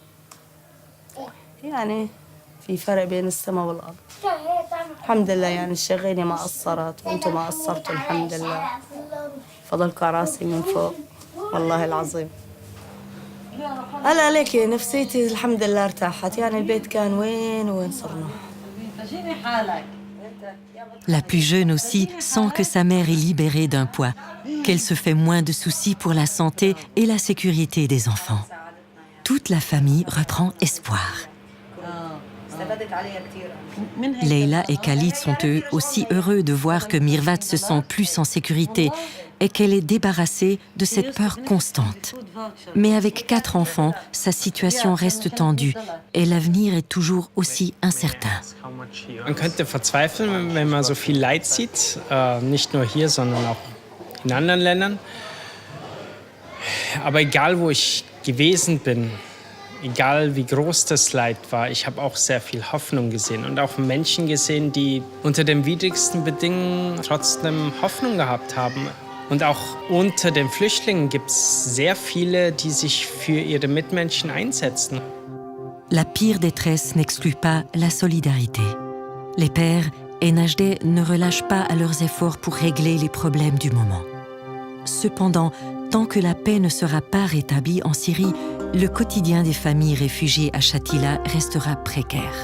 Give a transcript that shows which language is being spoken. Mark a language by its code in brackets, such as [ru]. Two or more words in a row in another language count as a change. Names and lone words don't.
[ar] يعني في فرق بين السماء والأرض الحمد لله يعني الشغيلة ما قصرت وانتم ما قصرتوا الحمد لله فضلكوا على راسي من فوق والله العظيم هلا ليكي نفسيتي الحمد لله ارتاحت يعني البيت كان وين صرنا فشيني حالك [fr] La plus jeune aussi sent que sa mère est libérée d'un poids, qu'elle se fait moins de soucis pour la santé et la sécurité des enfants. Toute la famille reprend espoir. Leila et Khalid sont eux aussi heureux de voir que Mirvat se sent plus en sécurité et qu'elle est débarrassée de cette peur constante. Mais avec 4 enfants, sa situation reste tendue et l'avenir est toujours aussi incertain. [de] Man könnte verzweifeln, wenn man so viel Leid sieht, nicht nur hier, sondern auch in anderen Ländern. Aber egal, wo ich gewesen bin, egal wie groß das Leid war, ich habe auch sehr viel Hoffnung gesehen und auch Menschen gesehen, die unter den widrigsten Bedingungen trotzdem Hoffnung gehabt haben. Und auch unter den Flüchtlingen gibt es sehr viele, die sich für ihre Mitmenschen einsetzen. [fr] La pire détresse n'exclut pas la solidarité. Les pères et Najdeh ne relâchent pas à leurs efforts pour régler les problèmes du moment. Cependant, tant que la paix ne sera pas rétablie en Syrie, le quotidien des familles réfugiées à Shatila restera précaire.